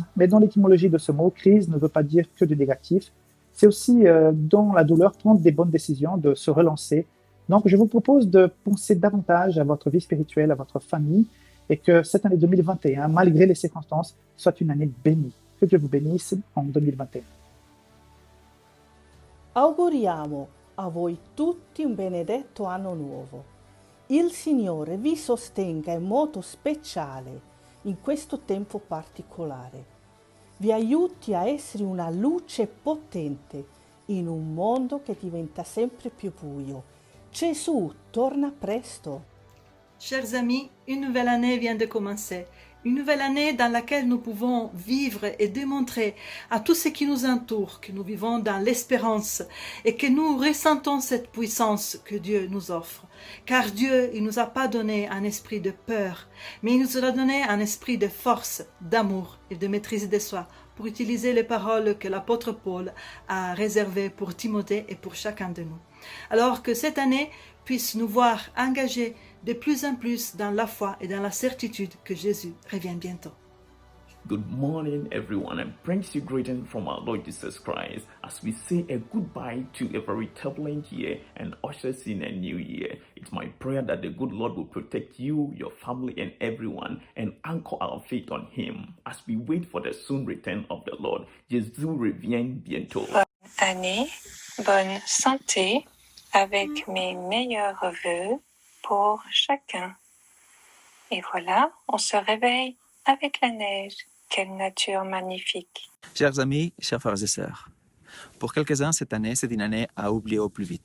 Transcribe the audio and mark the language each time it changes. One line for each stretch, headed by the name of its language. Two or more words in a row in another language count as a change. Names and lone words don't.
French: Mais dans l'étymologie de ce mot, crise ne veut pas dire que du négatif. C'est aussi dans la douleur prendre des bonnes décisions, de se relancer. Donc je vous propose de penser davantage à votre vie spirituelle, à votre famille, et que cette année 2021, malgré les circonstances, soit une année bénie. Que Dieu vous bénisse en 2021.
Italian: Auguriamo a voi tutti un benedetto anno nuovo. Il Signore vi sostenga in modo speciale in questo tempo particolare. Vi aiuti a essere una luce potente in un mondo che diventa sempre più buio. Gesù torna presto.
French: Chers amis, une nouvelle année vient de commencer. Une nouvelle année dans laquelle nous pouvons vivre et démontrer à tous ceux qui nous entourent que nous vivons dans l'espérance et que nous ressentons cette puissance que Dieu nous offre. Car Dieu, il ne nous a pas donné un esprit de peur, mais il nous a donné un esprit de force, d'amour et de maîtrise de soi, pour utiliser les paroles que l'apôtre Paul a réservées pour Timothée et pour chacun de nous. Alors que cette année puisse nous voir engagés de plus en plus dans la foi et dans la certitude que Jésus revient bientôt.
English: Good morning, everyone, and brings you greeting from our Lord Jesus Christ as we say a goodbye to a very turbulent year and ushers in a new year. It's my prayer that the good Lord will protect you, your family, and everyone, and anchor our faith on Him as we wait for the soon return of the Lord.
French: Jésus revient bientôt. Bonne année, bonne santé, avec mes meilleurs vœux pour chacun. Et voilà, on se réveille avec la neige. Quelle nature magnifique. Chers amis, chers frères et sœurs, pour quelques-uns, cette année, c'est une année à oublier au plus vite.